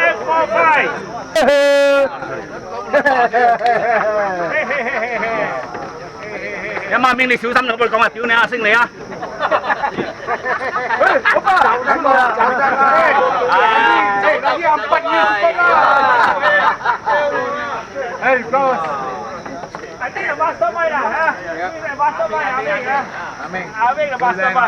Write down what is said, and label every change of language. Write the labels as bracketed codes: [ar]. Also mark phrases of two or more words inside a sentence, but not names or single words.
[yue] 有馬兵你小心同佢講話，屌你啊，升你啊！ [en] I think the mastermind lah, ha? Ini the mastermind Aming, ha? Aming the mastermind.